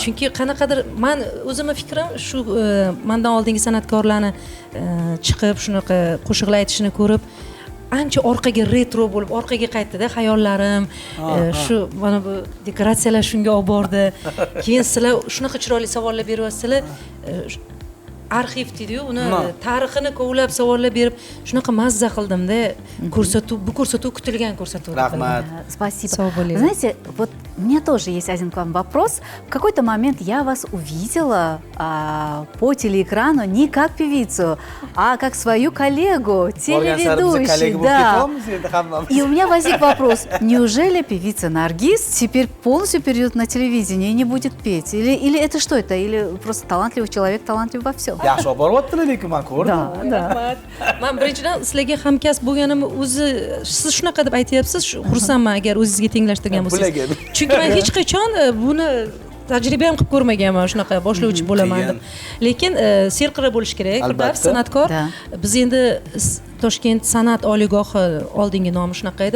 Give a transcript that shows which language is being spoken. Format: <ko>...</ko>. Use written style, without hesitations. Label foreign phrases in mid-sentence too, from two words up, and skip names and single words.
<uz>Chunki qanaqadir men o'zimning fikrim shu mendan oldingi san'atkorlarni chiqib shunaqa qo'shiqlar aytishini ko'rib ancha orqaga retro bo'lib orqaga qaytdi-da xayollarim. Shu mana bu dekoratsiyalar shunga olib bordi. Keyin sizlar shunaqa chiroyli savollar beryapsizlar. Arxiv deydi-yu, uni tarixini kovlab savollar berib shunaqa mazza qildim-da. Bu ko'rsatuv kutilgan ko'rsatuv. Rahmat.</uz> <ru>Спасибо.</ru> <tr>Sağ olun.</tr> <ru>Знаете, вот у меня тоже есть один к вам вопрос. В какой-то момент я вас увидела по телеэкрану не как певицу, а как свою коллегу, телеведущую. Да. И у меня возник вопрос, неужели певица Наргиз теперь полностью перейдет на телевидение и не будет петь? Или это что это? Или просто талантливый человек, талантлив во всем?</ru> <uz>Yaxshi olib boryaptilar, lekin men ko'rdim.</uz> <ru>Да.</ru> <uz>Men birinchidan sizlarga hamkasb bo'lganim o'zi siz shunaqa deb aytyapsiz, xursandman agar o'zingizga tenglashtirgan bo'lsangiz. Chunki men hech qachon buni tajriba ham qilib ko'rmaganman, shunaqa boshlovchi bo'laman deb. Lekin serqirra bo'lish kerak, Firdavs san'atkor. Biz endi Toshkent san'at oliygohi oldingi nomi shunaqa edi.</uz>